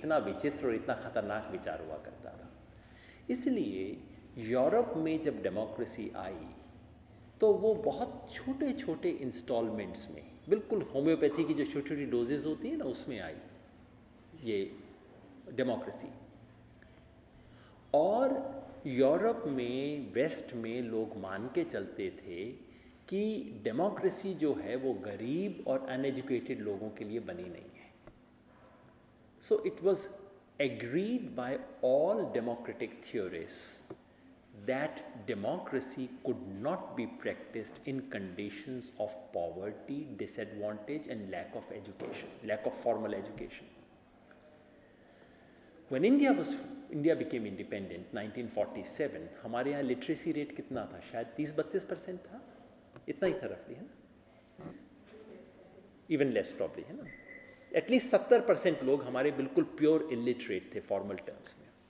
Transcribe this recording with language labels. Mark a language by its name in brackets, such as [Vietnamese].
[Hindi] इतना विचित्र और इतना खतरनाक विचार हुआ करता था। इसलिए यूरोप में जब डेमोक्रेसी आई तो वो बहुत छोटे छोटे इंस्टॉलमेंट्स में, बिल्कुल होम्योपैथी की जो छोटी छोटी डोजेज होती है ना, उसमें आई ये डेमोक्रेसी। और यूरोप में, वेस्ट में लोग मान के चलते थे कि डेमोक्रेसी जो है वो गरीब और अनएजुकेटेड लोगों के लिए बनी नहीं है। [English] So it was agreed by all democratic theorists that democracy could not be practiced in conditions of poverty, disadvantage and lack of education, lack of formal education. When India became independent 1947, [Hindi] हमारे यहाँ literacy rate कितना था? शायद 30-32% था, इतना ही था रफली, है ना? [English] even less probably, [Hindi] है ना? एटलीस्ट 70% लोग हमारे बिल्कुल प्योर इलिटरेट थे फॉर्मल टर्म्स में।